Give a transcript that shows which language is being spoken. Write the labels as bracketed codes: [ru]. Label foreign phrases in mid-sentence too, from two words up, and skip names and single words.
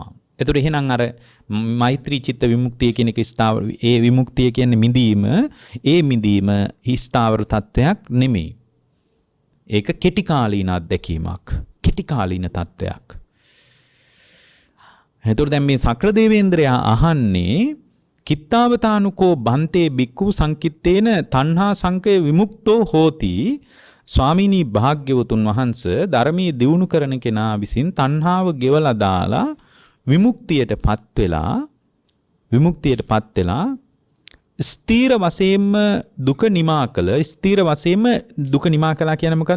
[si] එතකොට එහෙනම් අර මෛත්‍රී චිත්ත විමුක්තිය කියන එක ස්ථාවර ඒ විමුක්තිය කියන්නේ මිදීම ස්ථාවර තත්වයක් නෙමෙයි. ඒක කෙටි කාලීන අත්දැකීමක්. කෙටි කාලීන තත්වයක්. එතකොට දැන් මේ සක්‍ර දේවේන්ද්‍රයා අහන්නේ [pi] කිත්තාවතානුකෝ බන්තේ බික්ඛු සංකිත්තේන තණ්හා සංකය විමුක්තෝ හෝති. [si] ස්වාමීනි භාග්‍යවතුන් වහන්සේ ධර්මයේ දියුණු කරන කෙනා විසින් තණ්හාව ගෙවලා දාලා විමුක්තියටපත් වෙලා ස්ථීර වශයෙන්ම දුක නිමා කළ ස්ථීර වශයෙන්ම දුක නිමා කළා කියන්නේ මොකද්ද?